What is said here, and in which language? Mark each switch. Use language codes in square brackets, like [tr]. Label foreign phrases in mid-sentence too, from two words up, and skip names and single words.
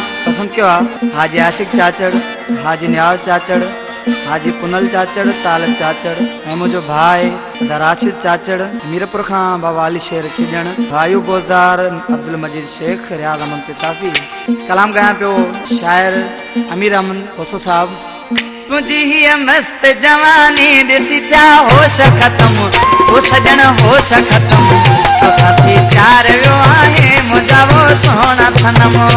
[sd] पसंद क्यों हाजी आशिक चाचड़ हाजी न्याज चाचड़ हाजी पुनल चाचड़ तालब चाचड़ ऐं मुझो भाई राशिद चाचड़ मीरपुर खां बाबा अली शेर छिजण भाई बोजदार अब्दुल मजीद शेख रियाज अहमद किताबी कलाम गाया पियो शायर अमीर अहमद कोसो साहब तुझी ही मस्त जवानी दिसी था होश खत्म ओ सजन होश खत्म तो साथी प्यार वियो आहे मुझा वो सोना सनम